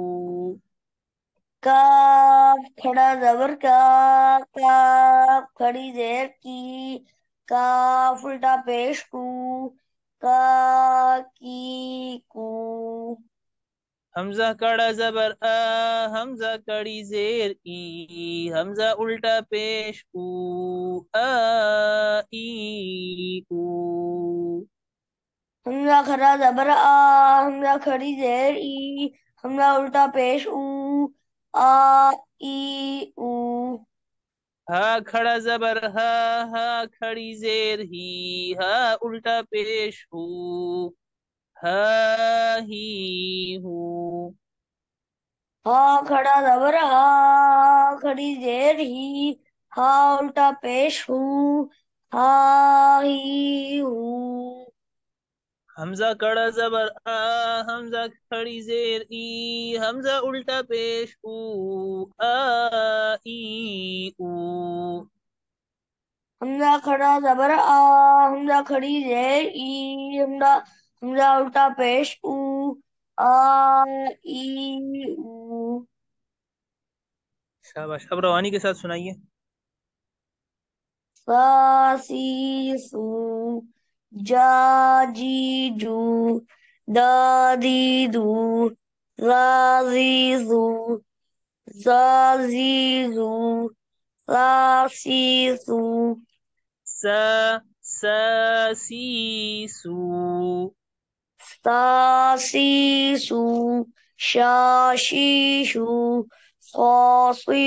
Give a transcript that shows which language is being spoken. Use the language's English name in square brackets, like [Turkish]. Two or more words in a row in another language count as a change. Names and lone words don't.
[Urdu] کاف کھڑا زبر کا، کاف کھڑی زیر کی، کاف الٹا پیش کو، کا کی کو. حمزہ کڑا زبر آ، حمزہ کڑی زیر ای، حمزہ الٹا پیش او، آ ای او. حمزہ کھڑا زبر آ، حمزہ کھڑی زیر ای، حمزہ الٹا پیش او، آ ای او. ہا کھڑا زبر ہا، ہا کھڑی زیر ہی، ہا الٹا پیش ہو، ہا ہی ہو. ہا کھڑا زبر ہا، کھڑی زیر ہی، ہا الٹا پیش ہو، ہا ہی ہو. حمزہ کڑا زبر آ، حمزہ کھڑی زیر ای، حمزہ الٹا پیش او، آ ای او. حمزہ کھڑا زبر آ، حمزہ کھڑی زیر ای، حمزہ حمزہ الٹا پیش او، آ ای او. شاباش. اب روانی کے ساتھ سنائیے. سا سی سو، جا جی جو، دا دی دو، را زی زو، زا زی زو، سا سی سو. سا، سا سی سو. سا سی سو، شا شی شو، صا سی